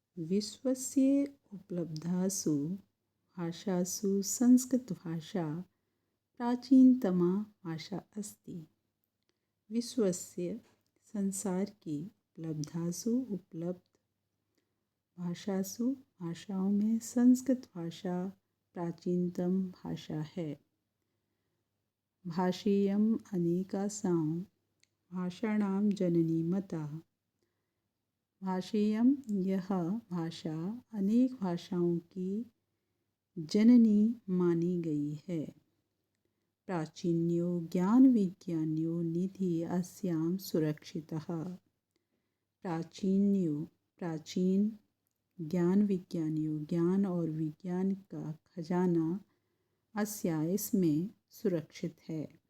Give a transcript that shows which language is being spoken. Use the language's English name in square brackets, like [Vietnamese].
[Sanskrit] विश्वस्य उपलब्धासु भाषासु संस्कृतभाषा प्राचीनतमा भाषा अस्ति। [Hindi] विश्वस्य संसार की उपलब्ध भाषाओं में संस्कृत भाषा प्राचीनतम भाषा है। [Sanskrit] भाषेयम् अनेकासां भाषाणां जननी मता। [Hindi] भाषेयम् यह भाषा अनेक भाषाओं की जननी मानी गई है। [Sanskrit] प्राचीन्यो ज्ञान विज्ञान्यो निधि अस्यां सुरक्षितः। [Hindi] प्राचीन ज्ञान विज्ञानियों ज्ञान और विज्ञान का खजाना अस्या इसमें सुरक्षित है।